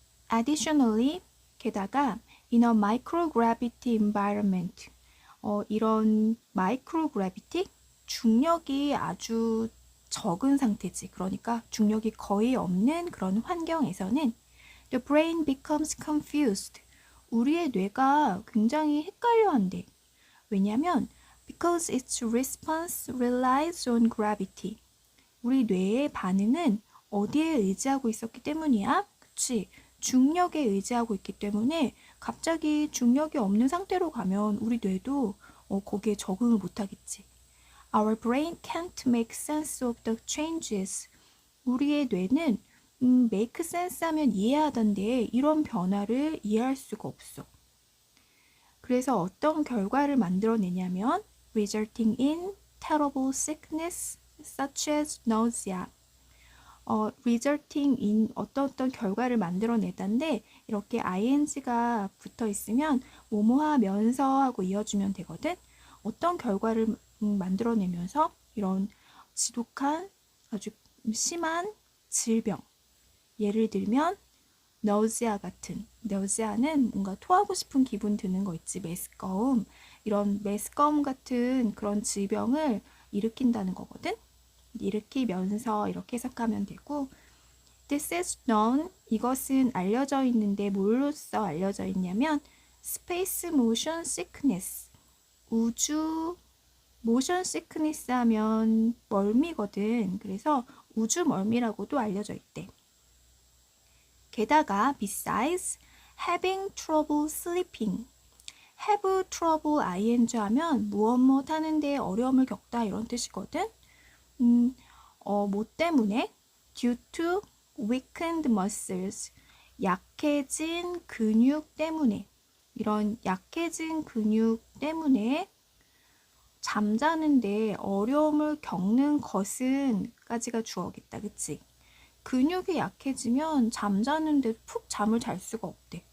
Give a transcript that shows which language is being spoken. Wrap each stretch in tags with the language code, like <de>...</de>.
<ko>Additionally, 게다가</ko> <en>in a microgravity environment,</en> <ko>이런 microgravity, 중력이 아주 적은 상태지. 그러니까 중력이 거의 없는 그런 환경에서는</ko> <en>the brain becomes confused.</en> <ko>우리의 뇌가 굉장히 헷갈려 한대. 왜냐면</ko> <en>because its response relies on gravity.</en> <ko>우리 뇌의 반응은 어디에 의지하고 있었기 때문이야? 그치? 중력에 의지하고 있기 때문에 갑자기 중력이 없는 상태로 가면 우리 뇌도 거기에 적응을 못하겠지.</ko> <en>Our brain can't make sense of the changes.</en> <ko>우리의 뇌는 make sense 하면 이해하던데 이런 변화를 이해할 수가 없어. 그래서 어떤 결과를 만들어내냐면</ko> <en>resulting in terrible sickness such as nausea.</en> <ko>resulting in 어떤 결과를 만들어내다인데 이렇게 ing가 붙어 있으면 뭐뭐하면서 하고 이어주면 되거든. 어떤 결과를 만들어내면서 이런 지독한 아주 심한 질병. 예를 들면 nausea 같은 nausea는 뭔가 토하고 싶은 기분 드는 거 있지. 메스꺼움. 이런 메스꺼움 같은 그런 질병을 일으킨다는 거거든. 일으키면서 이렇게 해석하면 되고</ko> <en>This is known.</en> <ko>이것은 알려져 있는데 뭘로써 알려져 있냐면 Space Motion Sickness. 우주 모션 시크니스 하면 멀미거든. 그래서 우주 멀미라고도 알려져 있대. 게다가</ko> <en>besides having trouble sleeping.</en> <ko>have trouble ing 하면 무엇 하는데 어려움을 겪다 이런 뜻이거든. 뭐 때문에?</ko> <en>due to weakened muscles.</en> <ko>약해진 근육 때문에. 이런 약해진 근육 때문에 잠자는데 어려움을 겪는 것은 까지가 주어겠다. 그치? 근육이 약해지면 잠자는데 푹 잠을 잘 수가 없대.</ko>